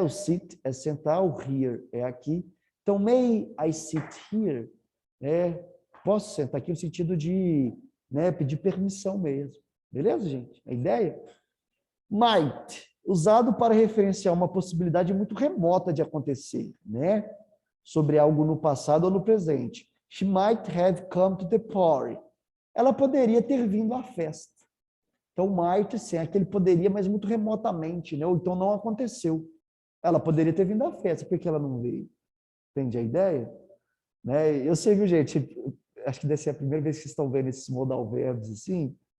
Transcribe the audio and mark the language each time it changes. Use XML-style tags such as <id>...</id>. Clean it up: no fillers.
<pt>O sit é sentar, o here é aqui. Então,</pt> <en>may I sit here?</en> <pt>Posso sentar aqui no sentido de, né, pedir permissão mesmo. Beleza, gente? A ideia? Might, usado para referenciar uma possibilidade muito remota de acontecer, né? Sobre algo no passado ou no presente.</pt> <en>She might have come to the party.</en> <pt>Ela poderia ter vindo à festa. Então, might, sim, aquele poderia, mas muito remotamente, né? Ou então não aconteceu. Ela poderia ter vindo à festa, por que ela não veio? Entende a ideia? Né? Eu sei, viu, gente? Acho que deve ser a primeira vez que vocês estão vendo esses modal verbos assim.</pt>